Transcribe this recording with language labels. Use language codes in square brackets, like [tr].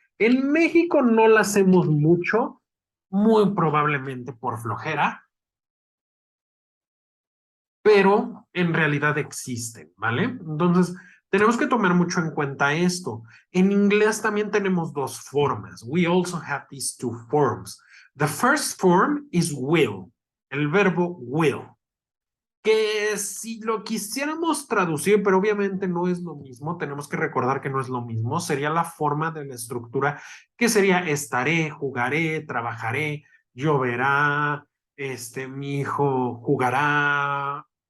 [es] En México no la hacemos mucho, muy probablemente por flojera, pero en realidad existen, ¿vale? Entonces, tenemos que tomar mucho en cuenta esto. En inglés también tenemos dos formas. [en] We also have these two forms. The first form is will, [es] el verbo will, que si lo quisiéramos traducir, pero obviamente no es lo mismo, tenemos que recordar que no es lo mismo, sería la forma de la estructura que sería estaré, jugaré, trabajaré, lloverá, mi hijo jugará.